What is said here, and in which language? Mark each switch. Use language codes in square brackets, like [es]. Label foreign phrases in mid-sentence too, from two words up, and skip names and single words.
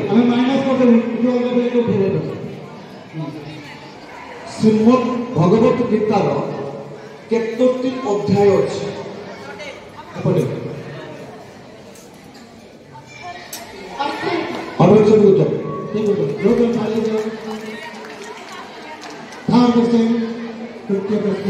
[or] ଆମେ ମାଇନସ୍ କରିଦେବୁ କିନ୍ତୁ ଅଲଗା ପିଲା କେମିତି ଉଠେଇବେ? ଶ୍ରୀମଦ୍ ଭଗବତ ଗୀତାର କେତୋଟି ଅଧ୍ୟାୟ ଅଛି? ଏପଟେ 68 ଉତ୍ତର [hi] ठीक है जो भी चालू करो [en] third question [hi] तृतीय प्रश्न